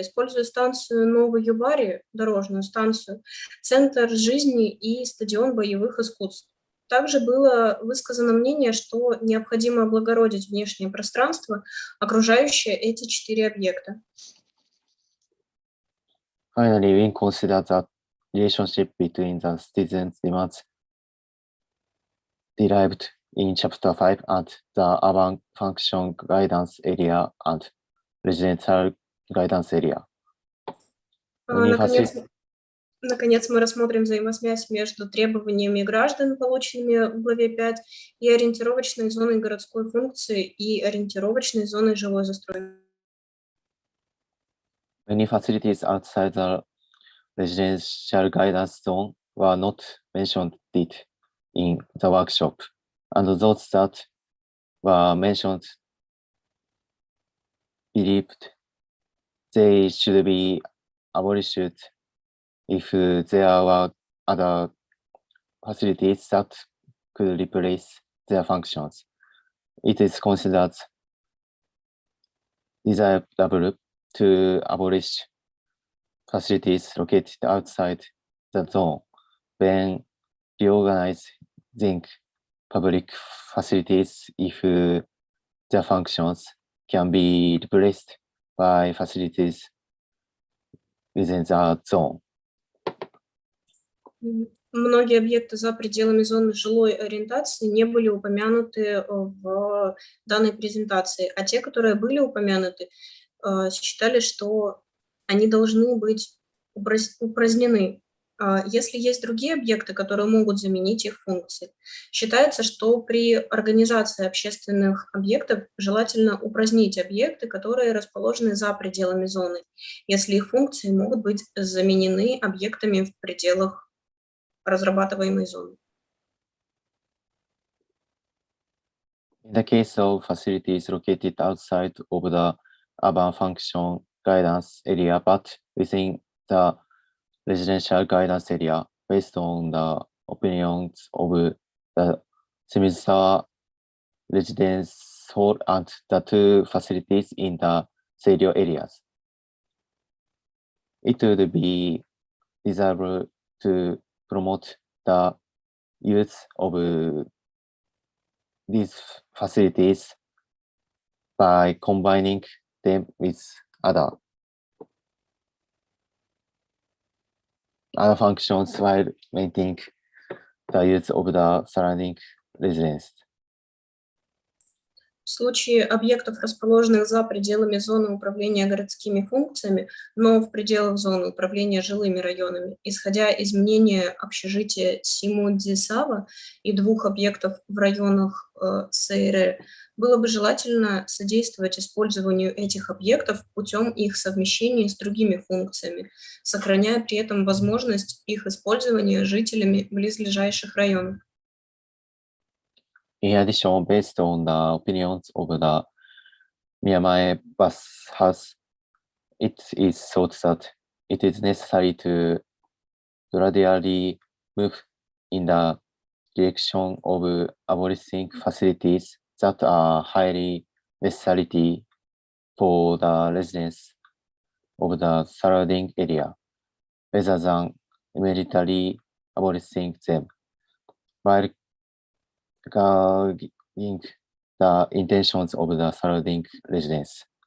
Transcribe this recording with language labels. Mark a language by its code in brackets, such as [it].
[ru] Используя станцию Новой Юбари, дорожную станцию, центр жизни и стадион боевых искусств. Также было высказано мнение, что необходимо облагородить внешнее пространство, окружающее эти 4 объекта. [en] Finally, we consider the relationship between the citizens' demands derived in Chapter 5 and the urban function guidance area and residential guidance area. [ru] Наконец, мы рассмотрим взаимосвязь между требованиями граждан, полученными в главе 5, и ориентировочной зоной городской функции и ориентировочной зоной жилой застройки. [en] Many facilities outside the residential guidance zone were not mentioned in the workshop, and those that were mentioned believed they should be abolished if there were other facilities that could replace their functions. It is considered desirable to abolish facilities located outside the zone when reorganizing public facilities if their functions can be replaced by facilities within the zone. [ru] Многие объекты за пределами зоны жилой ориентации не были упомянуты в данной презентации, а те, которые были упомянуты, считали, что они должны быть упразднены. Если есть другие объекты, которые могут заменить их функции, считается, что при организации общественных объектов желательно упразднить объекты, которые расположены за пределами зоны, если их функции могут быть заменены объектами в пределах разрабатываемой зоны. [en] In the case of facilities located outside of the urban function guidance area, but within the residential guidance area, based on the opinions of the Shimizusawa Residence Hall and the 2 facilities in the Seiryō areas. It would be desirable to promote the use of these facilities by combining them with other functions while maintaining the use of the surrounding residence. [ru] В случае объектов, расположенных за пределами зоны управления городскими функциями, но в пределах зоны управления жилыми районами, исходя из мнения общежития Симу-Дзисава и двух объектов в районах Сейре, было бы желательно содействовать использованию этих объектов путем их совмещения с другими функциями, сохраняя при этом возможность их использования жителями близлежащих районов. [en] In addition, based on the opinions of the Miyamae bus house, it is thought that it is necessary to gradually move in the direction of abolishing facilities that are highly necessary for the residents of the surrounding area, rather than immediately abolishing them, while guarding the intentions of the surrounding residents.